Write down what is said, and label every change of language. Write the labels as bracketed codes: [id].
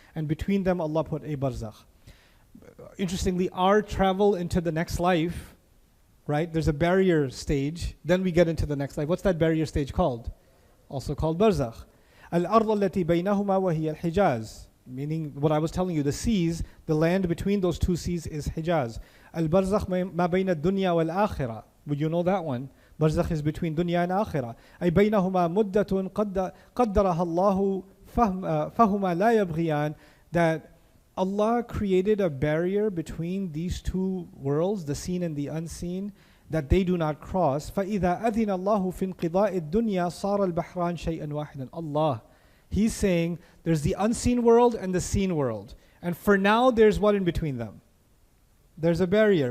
[en] And between them, Allah put a barzakh. Interestingly, our travel into the next life, right, there's a barrier stage, then we get into the next life. What's that barrier stage called? Also called barzakh. [ar] Al-arḍ allati baynahuma wa hiya al-hijaz. [en] Meaning what I was telling you, the seas, the land between those two seas is Hijaz. [ar] Al-barzakh ma bayna dunya wal-akhirah. [en] Would you know that one? Barzakh is between dunya and akhirah. [ar] أي بينهما مدة قدرها الله فهما لا يبغيان. [en] That Allah created a barrier between these two worlds, the seen and the unseen, that they do not cross. [ar] فَإِذَا أَذِنَ اللَّهُ فِي انْقِضَاءِ الدُّنْيَا صَارَ الْبَحْرَانِ شَيْئًا وَاحِدًا. [en] Allah, He's saying there's the unseen world and the seen world. And for now, there's what in between them? There's a barrier.